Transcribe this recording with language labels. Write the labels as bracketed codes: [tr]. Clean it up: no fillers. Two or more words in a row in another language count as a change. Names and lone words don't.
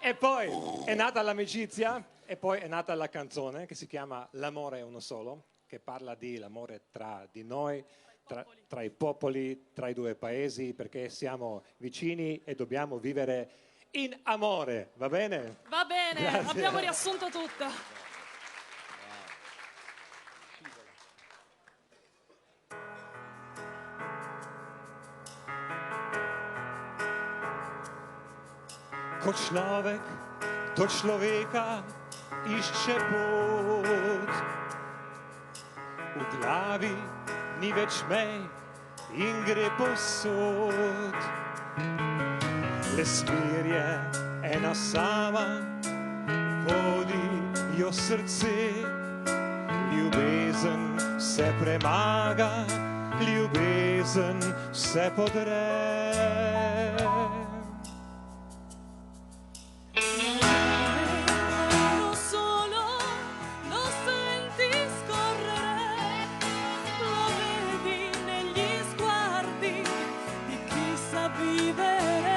[it] E poi è nata l'amicizia e poi è nata la canzone che si chiama L'amore è uno solo, che parla di l'amore tra di noi, tra i popoli, tra i due paesi, perché siamo vicini e dobbiamo vivere in amore, va bene? Va bene, Grazie. abbiamo riassunto tutto. [sl] Ko človek do človeka išče pot. V glavi ni več mej in gre posod. Le smer je ena sama, vodi jo srce. Ljubezen se premaga, ljubezen se podre. [it] Uno solo, lo senti scorrere, lo vedi negli sguardi di chi sa vivere.